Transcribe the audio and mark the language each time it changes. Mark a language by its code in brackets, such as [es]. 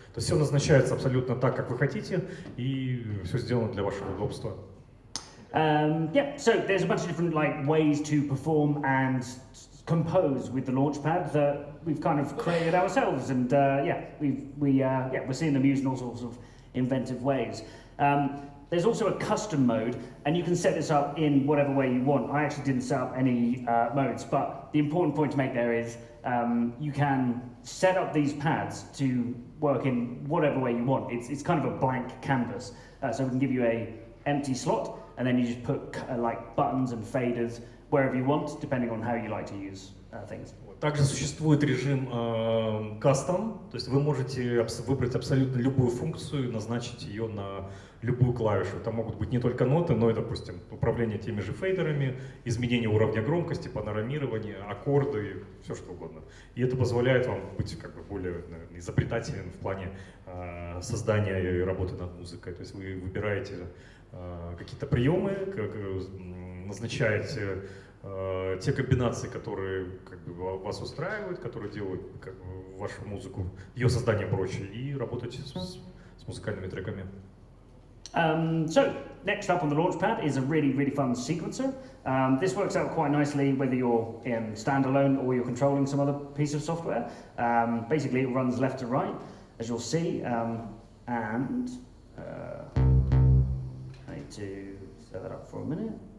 [ru] То есть все назначается абсолютно так, как вы хотите, и все сделано для вашего удобства. [en] Yeah, so there's a bunch of different like ways to perform and compose with the Launchpad that we've kind of created ourselves, and yeah, we're seeing them used in all sorts of inventive ways. There's also a custom mode, and you can set this up in whatever way you want. I actually didn't set up any modes, but the important point to make there is you can set up these pads to work in whatever way you want. It's kind of a blank canvas, so we can give you a empty slot, and then you just put like buttons and faders wherever you want, depending on how you like to use things. [ru] Также существует режим Custom, то есть вы можете выбрать абсолютно любую функцию и назначить ее на любую клавишу. Это могут быть не только ноты, но и, допустим, управление теми же фейдерами, изменение уровня громкости, панорамирование, аккорды, все что угодно. И это позволяет вам быть как бы более, наверное, изобретателен в плане создания и работы над музыкой. То есть вы выбираете какие-то приемы, назначаете те комбинации, которые как бы, вас устраивают, которые делают как бы, вашу музыку, ее создание проще, и работаете с музыкальными треками. [en] So, next up on the Launchpad is a really, really fun sequencer. This works out quite nicely whether you're in standalone or you're controlling some other piece of software. Basically, it runs left to right, as you'll see, and I need to set that up for a minute.